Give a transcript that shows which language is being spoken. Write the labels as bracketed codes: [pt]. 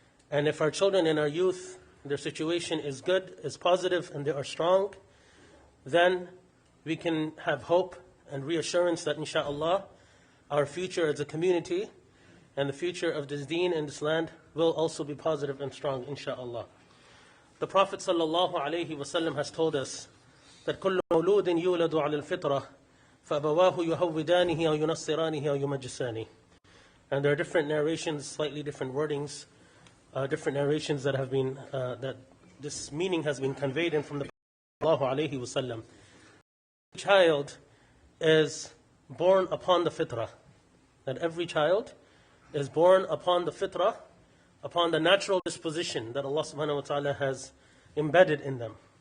[en] And if our children and our youth, their situation is good, is positive, and they are strong, then we can have hope and reassurance that inshaAllah, our future as a community and the future of this deen in this land will also be positive and strong, inshaAllah. The Prophet ﷺ has told us that [ar] كل مولود يولد على الفطرة فأبواه يهودانه أو ينصرانه أو يمجسانه. [en] And there are different narrations, slightly different wordings, different narrations that have been, that this meaning has been conveyed in from the Prophet ﷺ. Child is born upon the fitrah. That every child is born upon the fitrah, upon the natural disposition that Allah subhanahu wa ta'ala has embedded in them.